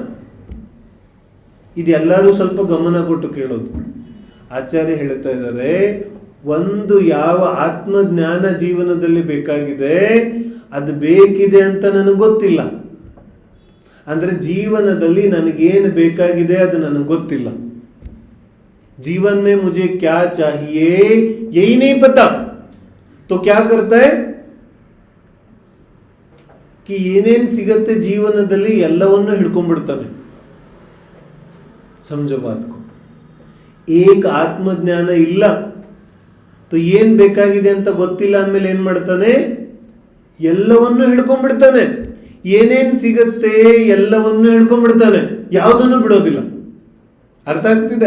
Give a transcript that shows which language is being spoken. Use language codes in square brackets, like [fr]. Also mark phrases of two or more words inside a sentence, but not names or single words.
[kn] ಇದೆಲ್ಲರೂ ಸ್ವಲ್ಪ ಗಮನ ಕೊಟ್ಟು ಕೇಳೋದು. ಆಚಾರ್ಯ ಹೇಳ್ತಾ ಇದ್ದಾರೆ, ಒಂದು ಯಾವ ಆತ್ಮಜ್ಞಾನ ಜೀವನದಲ್ಲಿ ಬೇಕಾಗಿದೆ ಅದು ಬೇಕಿದೆ ಅಂತ ನನಗೆ ಗೊತ್ತಿಲ್ಲ. ಅಂದ್ರೆ ಜೀವನದಲ್ಲಿ ನನಗೇನು ಬೇಕಾಗಿದೆ ಅದು ನನಗೆ ಗೊತ್ತಿಲ್ಲ. [hi] जीवन में मुझे क्या चाहिए यही नहीं पता, तो क्या करता है कि [kn] ಏನೇನು ಸಿಗತ್ತೆ ಜೀವನದಲ್ಲಿ ಎಲ್ಲವನ್ನೂ ಹಿಡ್ಕೊಂಡ್ಬಿಡ್ತಾನೆ. [hi] ಸಮझो बात को. [kn] ಏಕ ಆತ್ಮಜ್ಞಾನ ಇಲ್ಲ, तो ಏನ್ ಬೇಕಾಗಿದೆ ಅಂತ ಗೊತ್ತಿಲ್ಲ ಅಂದಮೇಲೆ ಏನ್ ಮಾಡ್ತಾನೆ, ಎಲ್ಲವನ್ನೂ ಹಿಡ್ಕೊಂಡ್ಬಿಡ್ತಾನೆ. ಏನೇನ್ ಸಿಗತ್ತೆ ಎಲ್ಲವನ್ನೂ ಹಿಡ್ಕೊಂಡ್ಬಿಡ್ತಾನೆ, ಯಾವುದನ್ನು ಬಿಡೋದಿಲ್ಲ. ಅರ್ಥ ಆಗ್ತಿದೆ?